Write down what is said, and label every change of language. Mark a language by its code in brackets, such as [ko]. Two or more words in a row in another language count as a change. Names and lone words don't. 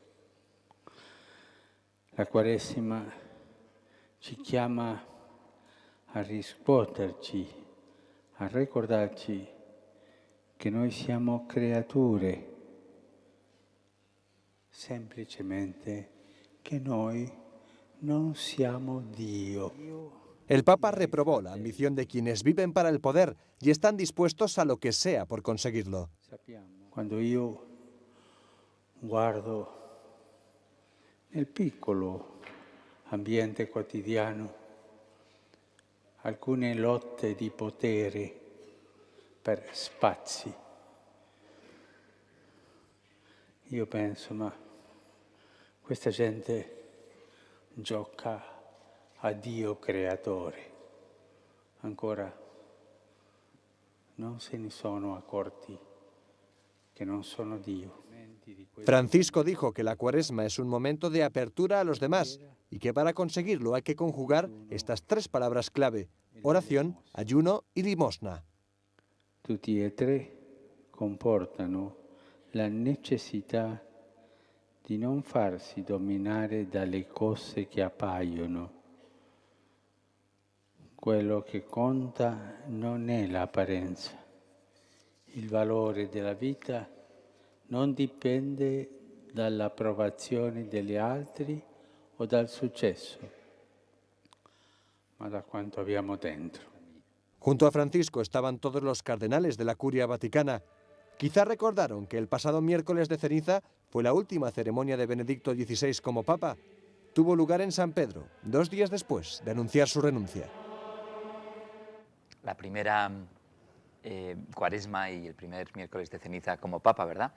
[it] La Quaresima ci chiama a riscuoterci, a ricordarci che noi siamo creature, semplicemente che noi non siamo Dio. [es] El Papa reprobó la ambición de quienes viven para el poder y están dispuestos a lo que sea por conseguirlo. [it] Quando io guardo nel piccolo ambiente quotidiano alcune lotte di potere per spazi, io penso, ma questa gente gioca a Dio creatore, ancora non se ne sono accorti che non sono Dio. [es] Francisco dijo que la Cuaresma es un momento de apertura a los demás y que para conseguirlo hay que conjugar estas 3 palabras clave: oración, ayuno y limosna. [it] Tutti e 3 comportano la necessità di non farsi dominare dalle cose che appaiono. Quello che conta non è l'apparenza. Il valore della vita non dipende dall'approvazione degli altri o dal successo, ma da quanto abbiamo dentro. [es] Junto a Francisco estaban todos los cardenales de la Curia Vaticana. Quizá recordaron que el pasado miércoles de ceniza fue la última ceremonia de Benedicto XVI como Papa. Tuvo lugar en San Pedro, 2 días después de anunciar su renuncia. La primera Cuaresma y el primer miércoles de ceniza como Papa, ¿verdad?